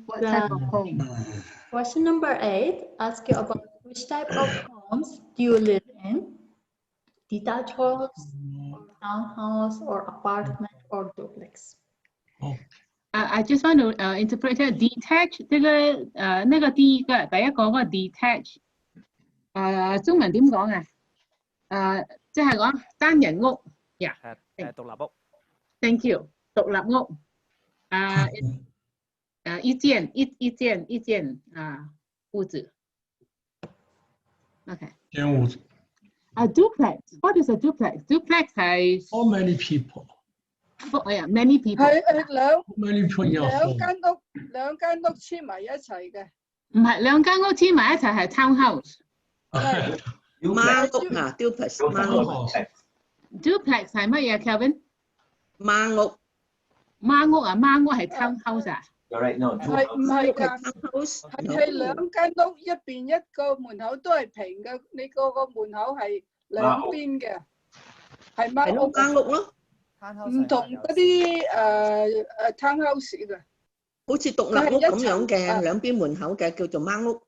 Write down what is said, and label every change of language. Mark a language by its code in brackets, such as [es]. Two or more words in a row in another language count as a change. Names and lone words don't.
[en] What type of home? question number 8 asks you about which type of homes do you live in? Detached homes, or townhouse, or apartment, or duplex? I just want to interpret detach [yue] 那个第一個detach 中文點講啊？即係講單人屋呀。獨立屋。 [en] Thank you， [yue] 獨立屋。一間屋子。OK。間屋子。 [en] A duplex. What is a duplex? Duplex 係 How many people? Many people. [yue] 係兩間屋黐埋一齊嘅。唔係兩間屋黐埋一齊係 townhouse。係。孖屋啊 ，duplex 孖屋。 Duplex 係乜嘢 ，Kelvin？孖屋。孖屋啊，孖屋係 townhouse 啊。 [en] You're right, no. [yue] 係唔係㗎？係兩間屋一邊一個門口都係平嘅，你個門口係兩邊嘅，係孖屋。間屋咯。唔同嗰啲townhouse 嘅，好似獨立屋咁樣嘅，兩邊門口嘅叫做孖屋。